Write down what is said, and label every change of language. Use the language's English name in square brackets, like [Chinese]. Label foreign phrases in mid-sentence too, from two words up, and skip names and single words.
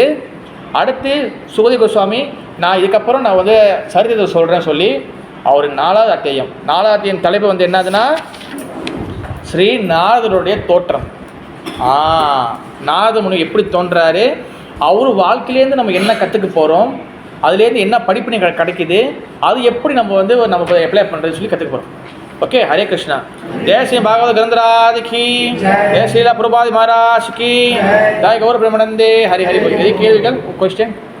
[Tamil] அடுத்து சுகதி கோஸ்வாமி நான் இதுக்கப்புறம் நான் வந்து சரித்திரத்தை சொல்கிறேன்னு சொல்லி அவர் 4வது அத்தியாயம் தலைப்பு வந்து என்னதுன்னா ஸ்ரீ நாரதருடைய தோற்றம். நாரத முனி எப்படி தோன்றாரு, அவர் வாழ்க்கையிலேருந்து நம்ம என்ன கற்றுக்க போகிறோம், அதுலேருந்து என்ன படிப்பினை கிடைக்குது, அது எப்படி நம்ம அப்ளை பண்ணுறது சொல்லி கற்றுக்க போகிறோம். [Hindi] ओके, हरे कृष्णा. जय श्री भागवत ग्रंथराज की, जय श्रीला प्रभुपाद महाराज की, जय गौर ब्रह्मानंदे. हरि हरि बोल. क्वेश्चन